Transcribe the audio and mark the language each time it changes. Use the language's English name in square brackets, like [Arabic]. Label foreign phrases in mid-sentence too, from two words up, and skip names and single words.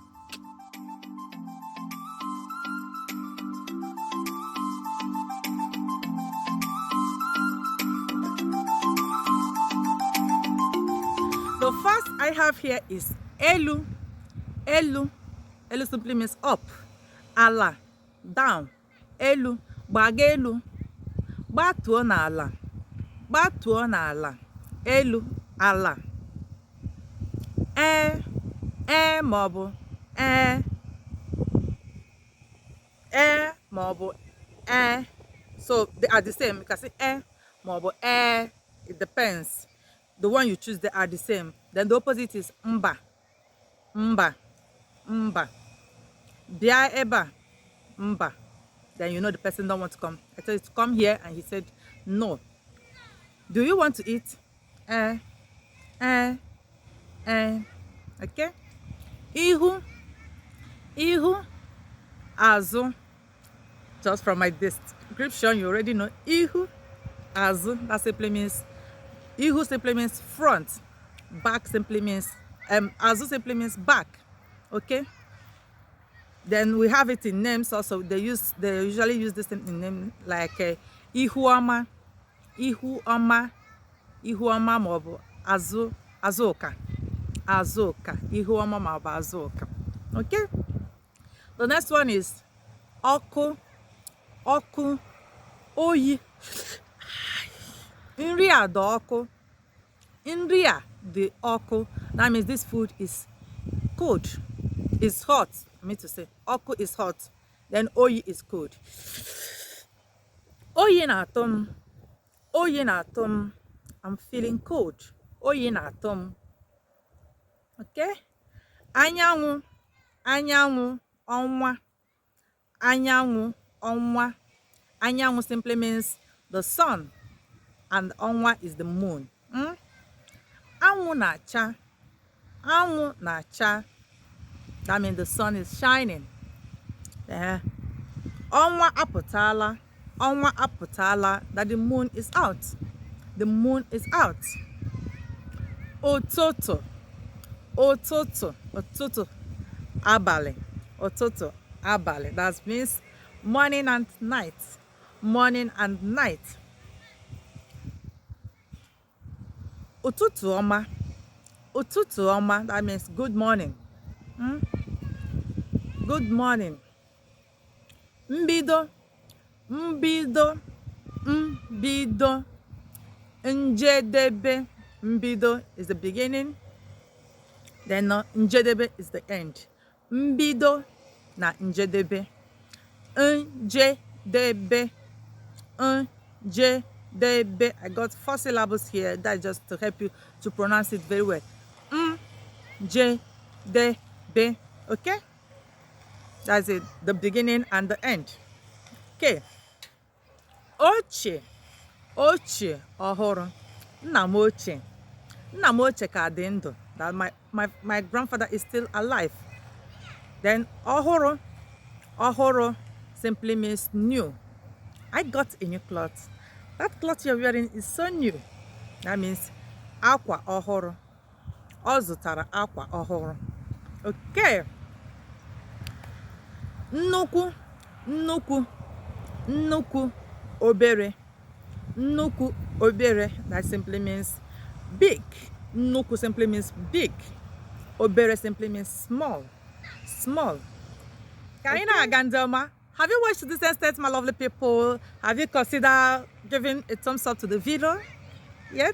[English] The first I have here is elu. [Igbo] Elu. Elu [English] simply means up. Ala, down. [Igbo] Elu. Baga elu. Batuo na ala. Batuo na ala. Elu, ala. Maọbụ maọbụ [English] so they are the same. You can say maọbụ it depends. The one you choose, they are the same. Then the opposite is mba. [Igbo] Mba. Mba. Bia eba. Mba. [English] Then you know the person don't want to come. I told you to come here and he said no. Do you want to eat? Okay. [Igbo] Ihu. Ihu. Azu. [English] Just from my description, you already know. [Igbo] Ihu. Azu. [English] That simply means Ihu simply means front. Back simply means Azu simply means back. Okay. Then we have it in names also. They usually use this in name like Ihuama, Ihuama, Ihuama maọbụ Azuka. Azuka. Ihuama maọbụ Azuka. Okay. The next one is Oku. [Igbo] Oku. Oyi. Nri a dị ọkụ. Nri a dị ọkụ. [English] That means this food is cold. It's hot. I mean to say, ọkụ is hot. Then oyi is cold. [Igbo] Oyi na-atụ m. Oyi na-atụ m. [English] I'm feeling cold. [Igbo] Oyi na-atụ m. Okay? Anyanwụ. Anyanwụ. Ọnwa. Anyanwụ. Ọnwa. [English] Anyanwụ simply means the sun. And ọnwa is the moon. [Igbo] Anwụ na-acha. Anwụ na-acha. [English] That means the sun is shining. [Igbo] Ọnwa apụtala. Ọnwa apụtala. [English] That the moon is out. The moon is out. [Igbo] Ụtụtụ. Ụtụtụ. Ụtụtụ. Abalị. Ụtụtụ. Abalị. [English] That means morning and night. Morning and night. [Igbo] Ụtụtụ ọma. Ụtụtụ ọma. [English] That means good morning. Good morning. [Igbo] Mbido. Mbido. Mbido. Njedebe. Mbido [English] is the beginning. Then njedebe is the end. [Igbo] Mbido na njedebe. Njedebe. Njedebe. [English] I got 4 syllables here. That's just to help you to pronounce it very well. Njedebe. Okay? That's it. The beginning and the end. [Igbo] Okay. Ochie. Ochie ọhụrụ. Nna m ochie. Nna m ochie ka dị ndụ. [English] That my grandfather is still alive. Then ọhụrụ. Ọhụrụ simply means new. I got a new cloth. That cloth you're wearing is so new. That means [Igbo] akwa ọhụrụ. Ọ zụtara akwa ọhụrụ. Okay. Nnukwu. Nnukwu. Nnukwu. Obere. Nnukwu. Obere. [English] That simply means big. Nnukwu simply means big. Obere simply means small. Small. Kaina Agandoma. Have you watched this extent, my lovely people? Have you considered giving a thumbs up to the video yet?